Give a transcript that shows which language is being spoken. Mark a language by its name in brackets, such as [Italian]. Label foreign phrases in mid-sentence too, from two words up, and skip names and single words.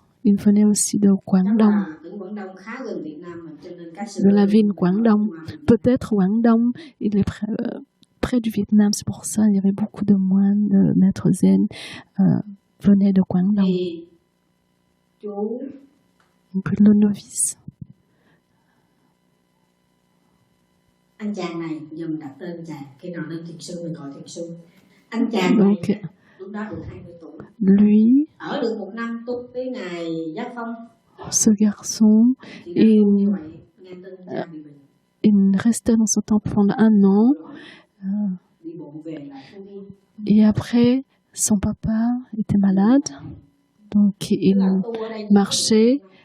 [French] Il venait aussi de Guangdong, de la ville Guangdong. Peut-être Guangdong, il est près du Vietnam, c'est pour ça qu'il y avait beaucoup de moines, de maîtres zen venaient de Guangdong. Donc le novice. [Vietnamese] Anh chàng này, giờ mình đặt tên chàng, khi nào lên thiền sư mình gọi thiền sư. Anh chàng này lúc đó được 20 tuổi. [French] Lui, [Vietnamese] ở được 1 năm tu tới ngày Giác Phong. [French] Ce garçon, il restait dans ce temple pendant 1 an. Et après, son papa était malade, donc il marchait.